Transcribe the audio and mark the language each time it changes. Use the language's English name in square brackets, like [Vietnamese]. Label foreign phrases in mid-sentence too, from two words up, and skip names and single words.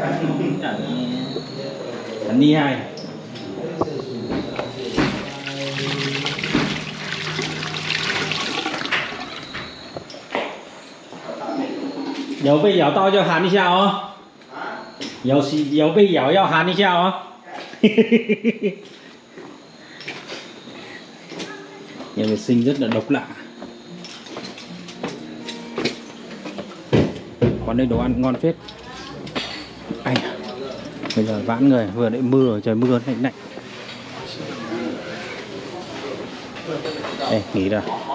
[Chinese] 很厉害。有被咬到就喊一下哦，有被咬要喊一下哦。 [Vietnamese] Nhà vệ sinh rất là độc lạ. Quán đây đồ ăn ngon phết. Ai à, bây giờ vãn người, vừa nãy mưa, trời mưa lạnh lạnh. Đây, nghỉ rồi.